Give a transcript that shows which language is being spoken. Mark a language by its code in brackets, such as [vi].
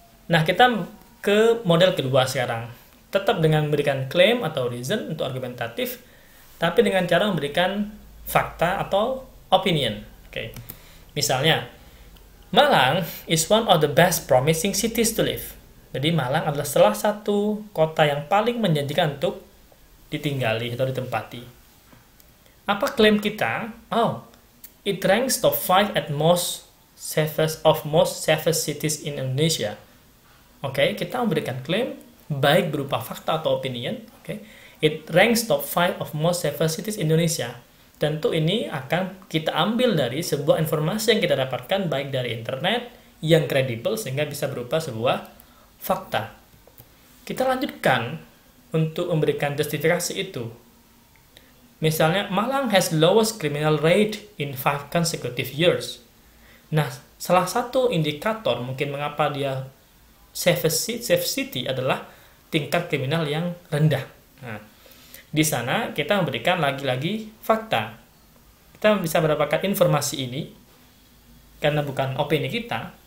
[id] Nah, kita ke model kedua sekarang. Tetap dengan memberikan claim atau reason untuk argumentatif, tapi dengan cara memberikan fakta atau opinion. Oke. Misalnya, [en] Malang is one of the best promising cities to live. [id] Jadi Malang adalah salah satu kota yang paling menjanjikan untuk ditinggali atau ditempati. Apa klaim kita? [en] Oh, it ranks top 5 at most safest cities in Indonesia. [id] Oke, kita memberikan klaim baik berupa fakta atau opinion. Oke, [en] it ranks top 5 of most safest cities in Indonesia. [id] Tentu ini akan kita ambil dari sebuah informasi yang kita dapatkan baik dari internet yang kredibel sehingga bisa berupa sebuah fakta. Kita lanjutkan untuk memberikan justifikasi itu. Misalnya, [en] Malang has lowest criminal rate in 5 consecutive years. [id] Nah, salah satu indikator mungkin mengapa dia safe city adalah tingkat kriminal yang rendah. Nah, di sana kita memberikan lagi-lagi fakta. Kita bisa mendapatkan informasi ini karena bukan opini kita.